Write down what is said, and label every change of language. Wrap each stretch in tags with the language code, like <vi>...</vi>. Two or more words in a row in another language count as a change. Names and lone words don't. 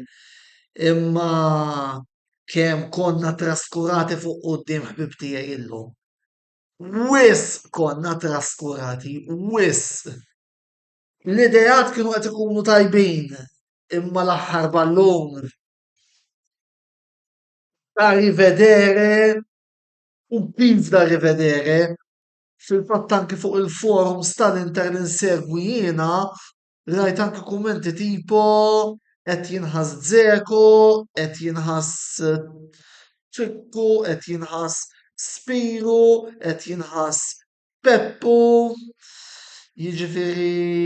<mt>Imma kemm konna traskurati fuq quddiem ħbib tiegħi illum. Wisq konna traskurati, wisq. L-idejat kienu qed ikunu tajbin, imma l-aħħar ballun da</mt> <it>rivedere, un pis da rivedere,</it> <mt>fil-fatt anke fuq il-forums tal-Inter li nsegwi jiena, rajt anke kummenti tipo qed jinħass Dzeko, qed jinħass Ċikku, qed jinħass Spiru, qed jinħass Peppu, jiġifieri</mt>